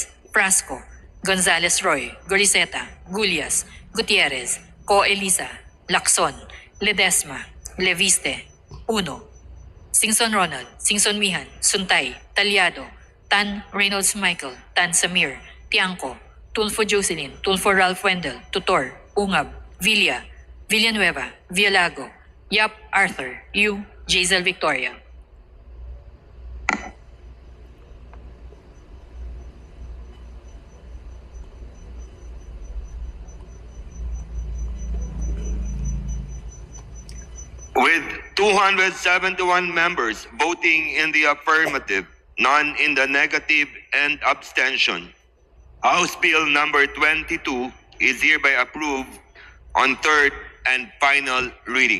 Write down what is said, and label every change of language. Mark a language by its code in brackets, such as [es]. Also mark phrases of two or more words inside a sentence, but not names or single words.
[en] Frasco, Gonzales Roy, Gorizeta, Gulias, Gutierrez, Co Elisa, Lacson, Ledesma, Leviste, Uno, Singson Ronald, Singson Mihan, Suntay, Talyado, Tan Reynolds Michael, Tan Samir, Tiangco, Tulfo Jocelyn, Tulfo Ralph Wendell, Tutor, Ungab, Villa, Villanueva, Villago, Yap Arthur, Yu, Jaisel Victoria. With 271 members voting in the affirmative, none in the negative, and abstention, House Bill number 22 is hereby approved on third and final reading.